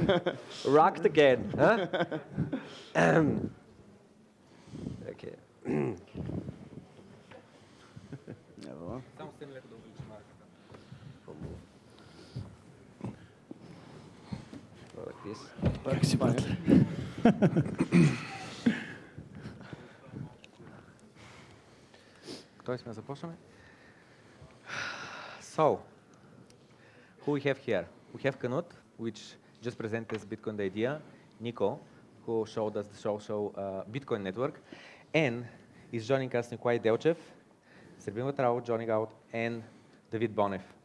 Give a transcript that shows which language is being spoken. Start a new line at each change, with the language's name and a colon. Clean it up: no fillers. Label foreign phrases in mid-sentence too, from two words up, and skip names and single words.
English: Rocked again, huh? Okay. Like this.
Bulgarian: Как си, братле? Той сме започнаме.
English: So, who we have here? We have Knut, which just presented us Bitcoin the idea, Nico, who showed us the social Bitcoin network, and is joining us Nikolai Delchev, Serbin Vatrao joining out, and David Bonev.